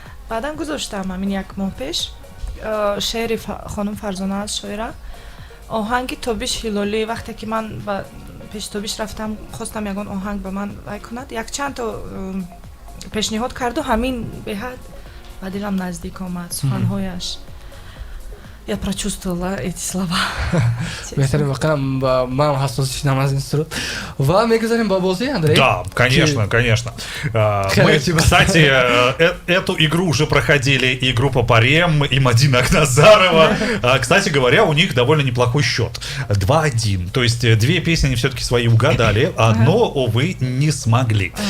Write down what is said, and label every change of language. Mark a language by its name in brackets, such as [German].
[Tajik] баъдан гузоштам ҳамин як моҳ пеш шеъри хонум Фарзона аст шоира, оҳанги Тобиш Ҳилолӣ. вақте ки ман ба пеши Тобиш рафтам хостам ягон оҳанг ба ман вай кунад, якчандто пешниҳод карду ҳамин беҳад ба дилам наздик омад суханҳояш. [Russian] Я прочувствовала эти слова. [Tajik] Беҳтарин вақта ман ҳассос шидам аз ин суруд. Ва мегузарем ба бозӣ, Андрей? [Russian] Да, конечно, конечно. Мы, кстати, эту игру уже проходили и группа Парем, и Мадина Акназарова. Кстати говоря, у них довольно неплохой счет. 2-1. То есть две песни они все-таки свои угадали, одно, увы, не смогли.